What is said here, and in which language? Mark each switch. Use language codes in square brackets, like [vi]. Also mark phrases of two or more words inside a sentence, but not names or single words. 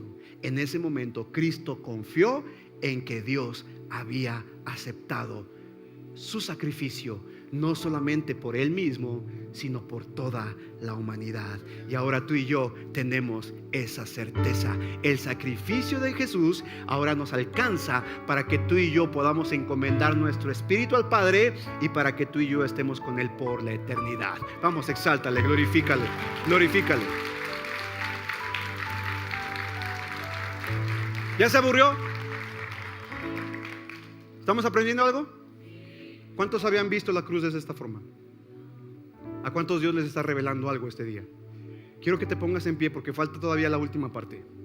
[es] En ese momento Cristo confió en que Dios había aceptado su sacrificio, no solamente por Él mismo, sino por toda la humanidad. Y ahora tú y yo tenemos esa certeza. El sacrificio de Jesús ahora nos alcanza para que tú y yo podamos encomendar nuestro espíritu al Padre y para que tú y yo estemos con Él por la eternidad. Vamos, exáltale, glorifícale, glorifícale. ¿Ya se aburrió? ¿Estamos aprendiendo algo? ¿Cuántos habían visto la cruz de esta forma? ¿A cuántos Dios les está revelando algo este día? Quiero que te pongas en pie porque falta todavía la última parte.